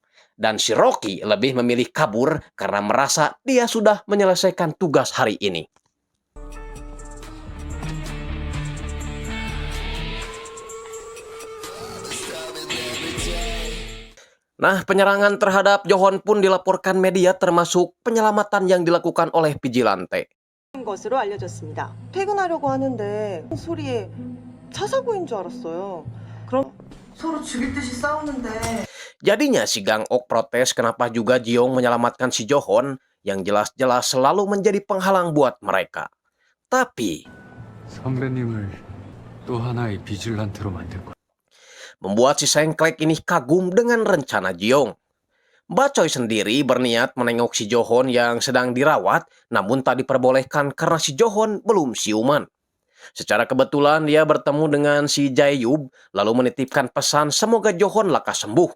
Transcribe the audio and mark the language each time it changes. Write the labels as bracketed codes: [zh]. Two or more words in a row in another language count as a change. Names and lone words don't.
[id] dan si Rocky lebih memilih kabur karena merasa dia sudah menyelesaikan tugas hari ini. Nah, penyerangan terhadap Johon pun dilaporkan media termasuk penyelamatan yang dilakukan oleh vigilante. [ko] 것으로 알려졌습니다. 퇴근하려고 하는데 소리에 차 사고인 줄 알았어요. 그럼 서로 죽일 듯이 싸우는데 [id] Jadinya si Gang Ok protes kenapa juga Jiong menyelamatkan si Johon yang jelas-jelas selalu menjadi penghalang buat mereka. Tapi [ko] 선배님을 또 하나의 비질란테로 만들 거야. [id] membuat si Sengklek ini kagum dengan rencana Jiong. Mbak Choi sendiri berniat menengok si Johon yang sedang dirawat, namun tak diperbolehkan karena si Johon belum siuman. Secara kebetulan dia bertemu dengan si Jae-yub, lalu menitipkan pesan semoga Johon lekas sembuh.